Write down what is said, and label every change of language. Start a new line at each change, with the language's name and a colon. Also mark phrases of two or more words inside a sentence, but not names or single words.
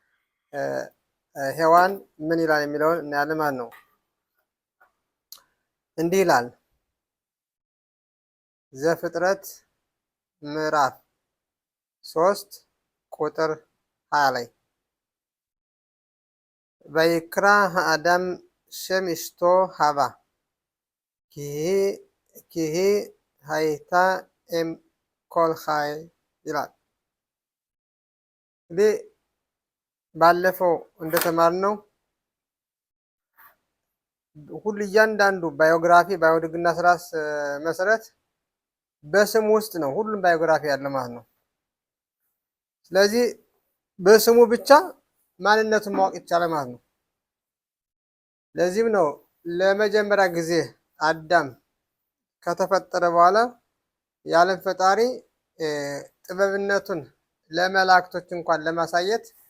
Amharic: ሔዋን ምን ይላል የሚለውን እናያለን ማለት ነው። እንዲህ ይላል ዘፍጥረት ምዕራፍ 3 ቁጥር 20 ላይ
Hebrew: ויקרא אדם שם אשתו חווה כי היא הייתה אם כל חי
Amharic: ይላል። እንግዲህ ባለፈው እንደተማርነው ሁሉ እያንዳንዱ ባዮግራፊ በአይሁድ ሕግና ስርዓት መሰረት በስሙ ውስጥ ነው ሁሉም ባዮግራፊ ያለ ማለት ነው። ስለዚህ በስሙ ብቻ ማንነቱን ማወቅ ይቻላል ማለት ነው። ለዚህም ነው ለመጀመሪያ ጊዜ አዳም ከተፈጠረ በኋላ የዓለም ፈጣሪ ጥበብነቱን ለመላእክቶች እንኳን ለማሳየት